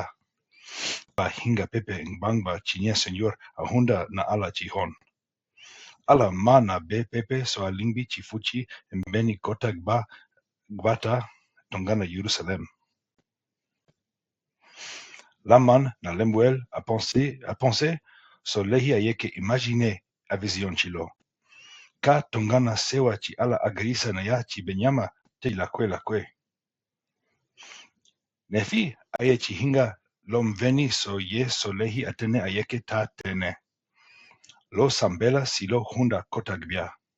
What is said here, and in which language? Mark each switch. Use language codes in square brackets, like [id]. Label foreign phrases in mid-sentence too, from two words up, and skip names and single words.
[sg] Ba hinga pepe ngbangba ci nye Senyor ahunda na ala ci hon. Ala ma na be pepe so alingbi ci fuchi mbeni kota gbata tongana Yerusalem. Laman na Lemuel a pensé so lehi ayeke imagine a vision ci lo. Ka tongana sewa ci ala agrisa na ya ci Benyama te lakwe. Nefi aye ci hinga lom veni so ye so lehi atene ayeke ta tene. Lo sambela si lo hunda kotagbia.